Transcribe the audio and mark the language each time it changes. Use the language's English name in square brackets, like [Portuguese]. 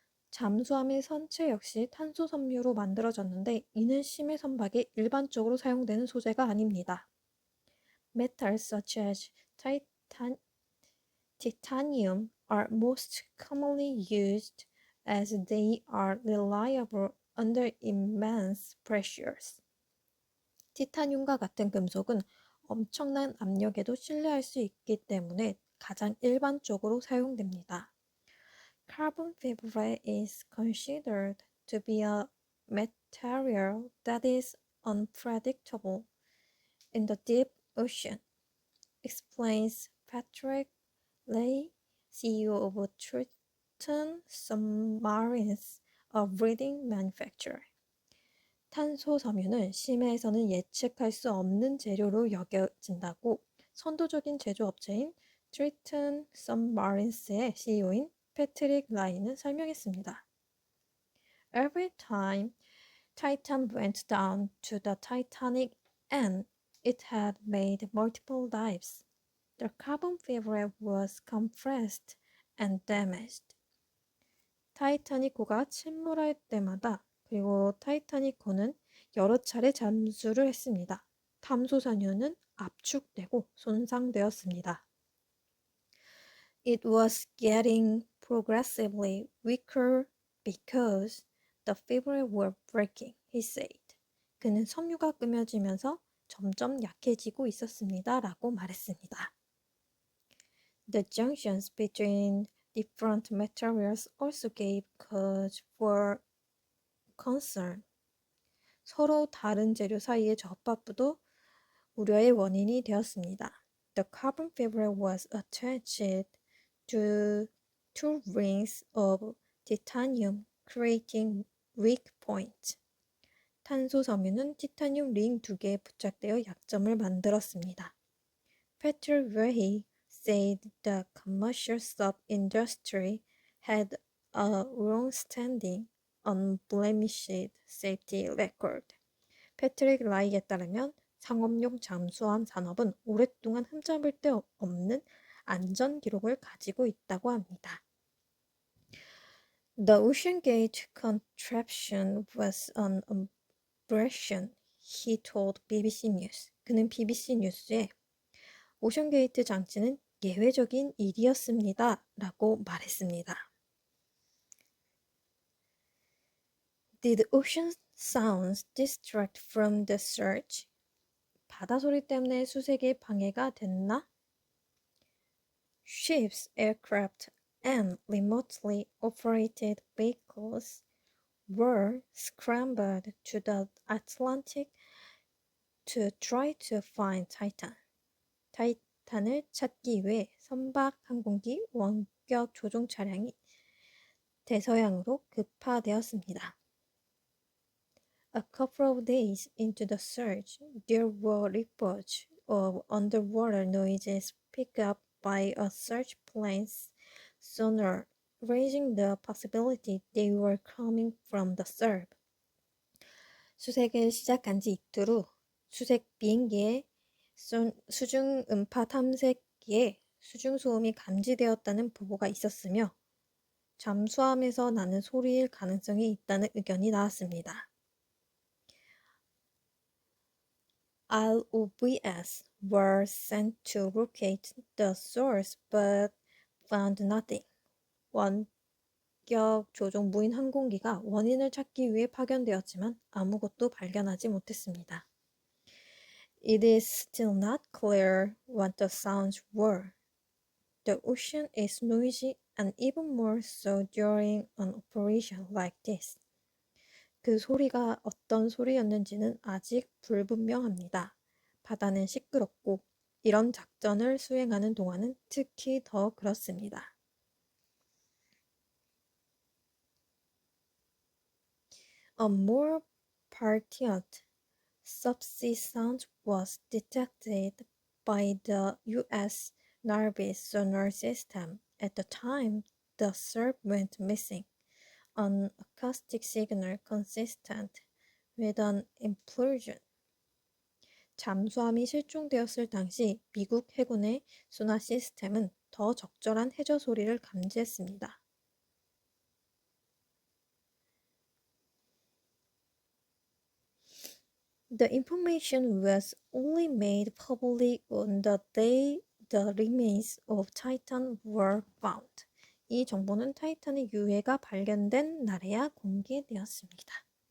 [Korean] 잠수함의 선체 역시 탄소 섬유로 만들어졌는데 이는 심해 선박에 일반적으로 사용되는 소재가 아닙니다. [English] Metals such as titanium are most commonly used as they are reliable under immense pressures. [Korean] 티타늄과 같은 금속은 엄청난 압력에도 신뢰할 수 있기 때문에 가장 일반적으로 사용됩니다. [English] Carbon fiber is considered to be a material that is unpredictable in the deep ocean, explains Patrick Leigh, CEO of Triton Submarines, a breeding manufacturer. [Korean] 탄소 섬유는 심해에서는 예측할 수 없는 재료로 여겨진다고 선도적인 제조업체인 트리튼 서브마린스의 CEO인 패트릭 라이는 설명했습니다. [English] Every time Titan went down to the Titanic and it had made multiple dives, the carbon fiber was compressed and damaged. [Korean] 타이타닉호가 침몰할 때마다 그리고 타이타닉호는 여러 차례 잠수를 했습니다. 탄소산유는 압축되고 손상되었습니다. [English] It was getting progressively weaker because the fibers were breaking, he said. [Korean] 그는 섬유가 끊어지면서 점점 약해지고 있었습니다. 라고 말했습니다. [English] The junctions between different materials also gave cause for concern. [Korean] 서로 다른 재료 사이의 접합부도 우려의 원인이 되었습니다. [English] The carbon fiber was attached to two rings of titanium, creating weak points. [Korean] 탄소 섬유는 티타늄 링 2개에 부착되어 약점을 만들었습니다. [English] Patrick Leahy said the commercial sub industry had a long-standing, unblemished safety record. [Korean] 패트릭 라이에 따르면 상업용 잠수함 산업은 오랫동안 흠잡을 데 없는 안전 기록을 가지고 있다고 합니다. [English] The OceanGate contraption was an aberration, he told BBC News. [Korean] 그는 BBC 뉴스에 오션게이트 장치는 예외적인 일이었습니다. 라고 말했습니다. [English] Did ocean sounds distract from the search? [Korean] 바다 소리 때문에 수색에 방해가 됐나? [English] Ships, aircraft, and remotely operated vehicles were scrambled to the Atlantic to try to find Titan. [Korean] 타이탄을 찾기 위해 선박 항공기 원격 조종 차량이 대서양으로 급파되었습니다. [English] A couple of days into the search, there were reports of underwater noises picked up by a search plane's sonar, raising the possibility they were coming from the SERP. [Korean] 수색을 시작한 지 이틀 후 수색 비행기의 수중 음파 탐색기에 수중 소음이 감지되었다는 보고가 있었으며 잠수함에서 나는 소리일 가능성이 있다는 의견이 나왔습니다. [English] ROVs were sent to locate the source but found nothing. [Korean] 원격 조종 무인 항공기가 원인을 찾기 위해 파견되었지만 아무것도 발견하지 못했습니다. [English] It is still not clear what the sounds were. The ocean is noisy and even more so during an operation like this. [Korean] 그 소리가 어떤 소리였는지는 아직 불분명합니다. 바다는 시끄럽고 이런 작전을 수행하는 동안은 특히 더 그렇습니다. [English] A more partiate subsea sound was detected by the U.S. Navy's sonar system. At the time, the Serb went missing. An acoustic signal consistent with an implosion. [Korean] 잠수함이 실종되었을 당시 미국 해군의 소나 시스템은 더 적절한 해저 소리를 감지했습니다. [English] The information was only made public on the day the remains of Titan were found. [Korean] 이 정보는 타이탄의 유해가 발견된 날에야 공개되었습니다.